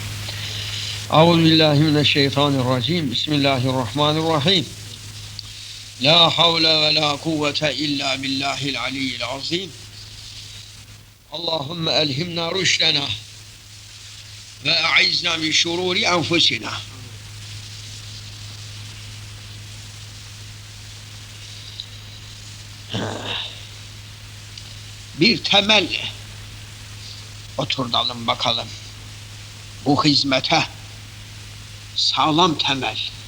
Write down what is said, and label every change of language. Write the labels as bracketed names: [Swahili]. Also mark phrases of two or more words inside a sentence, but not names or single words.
[Arabic] أعوذ بالله من الشيطان الرجيم. بسم الله الرحمن الرحيم. لا حول ولا قوة إلا بالله العلي العظيم. اللهم ألهمنا رشدنا وأعذنا من شرور أنفسنا. [Turkish] Bir temel oturtalım bakalım. Bu hizmete sağlam temel.